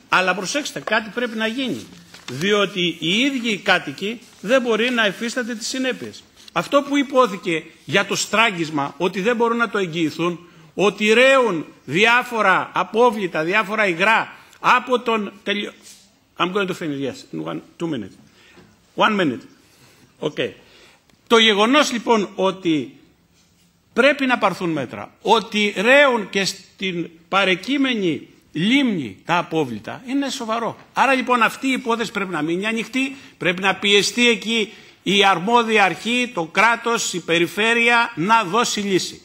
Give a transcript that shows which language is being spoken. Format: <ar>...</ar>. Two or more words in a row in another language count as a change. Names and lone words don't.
<el>Αλλά προσέξτε, κάτι πρέπει να γίνει. Διότι οι ίδιοι οι κάτοικοι δεν μπορεί να υφίσταται τις συνέπειες. Αυτό που υπόθηκε για το στράγγισμα, ότι δεν μπορούν να το εγγυηθούν, ότι ρέουν διάφορα απόβλητα, διάφορα υγρά από τον...</el> <en>I'm going to finish, yes, in 2 minutes. 1 minute. Okay.</en> <el>Το γεγονός λοιπόν ότι πρέπει να πάρθουν μέτρα, ότι ρέουν και στην παρεκείμενη λίμνη τα απόβλητα, είναι σοβαρό. Άρα λοιπόν αυτή η υπόθεση πρέπει να μείνει ανοιχτή, πρέπει να πιεστεί εκεί η αρμόδια αρχή, το κράτος, η περιφέρεια να δώσει λύση.</el>